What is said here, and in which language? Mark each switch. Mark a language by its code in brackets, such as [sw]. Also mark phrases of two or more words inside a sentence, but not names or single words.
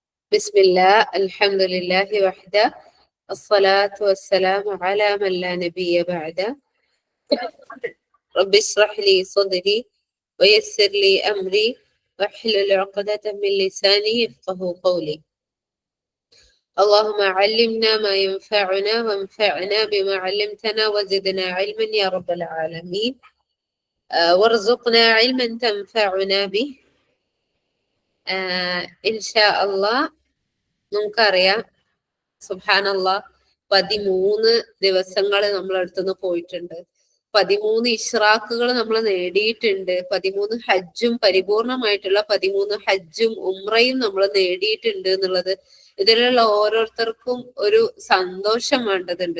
[ar] بسم الله الحمد لله وحده الصلاة والسلام على من لا نبي بعده رب اشرح لي صدري ويسر لي أمري واحلل عقدة من لساني يفقه قولي. اللهم علمنا ما ينفعنا وانفعنا بما علمتنا وزدنا علما يا رب العالمين. وارزقنا علما تنفعنا به. إن شاء الله. [ml] നമുക്കറിയാം, സുബ്ഹാനല്ലാ, 13 ദിവസങ്ങൾ നമ്മളടുത്തുനിന്ന് പോയിട്ടുണ്ട്. 13 ഇഷ്റാഖുകൾ നമ്മൾ നേടിയിട്ടുണ്ട്. 13 ഹജ്ജും പരിപൂർണമായിട്ടുള്ള 13 ഹജ്ജും ഉംറയും നമ്മൾ നേടിയിട്ടുണ്ട് എന്നുള്ളത് ഇതിലുള്ള ഓരോരുത്തർക്കും ഒരു സന്തോഷം വേണ്ടതുണ്ട്.